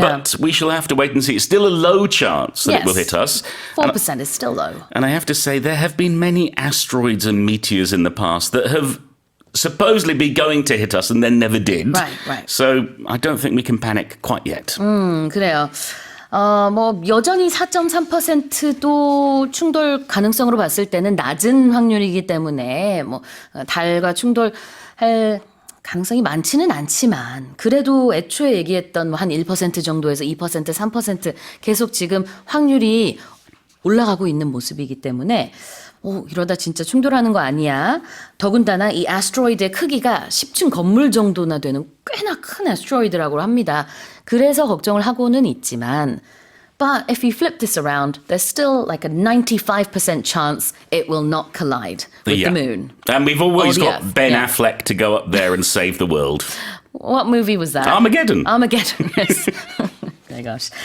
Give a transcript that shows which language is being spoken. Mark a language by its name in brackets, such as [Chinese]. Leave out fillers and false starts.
[English] But we shall have to wait and see. It's still a low chance that it will Yes. hit us. 4% is still low. And I have to say, there have been many asteroids and meteors in the past that have supposedly been going to hit us and then never did. Right. So I don't think we can panic quite yet. [Korean] 그래요. 뭐 여전히 4.3%도 충돌 가능성으로 봤을 때는 낮은 확률이기 때문에 뭐 달과 충돌할 가능성이 많지는 않지만 그래도 애초에 얘기했던 한 1% 정도에서 2%, 3% 계속 지금 확률이 올라가고 있는 모습이기 때문에 이러다 진짜 충돌하는 거 아니야? 더군다나 이 아스트로이드의 크기가 10층 건물 정도나 되는 꽤나 큰 아스트로이드라고 합니다. 그래서 걱정을 하고는 있지만 [English] But if you flip this around, there's still like a 95% chance it will not collide with the moon. And we've always Or the got Earth. Ben Yeah. Affleck to go up there and save the world. What movie was that? Armageddon. Armageddon, yes. Oh gosh.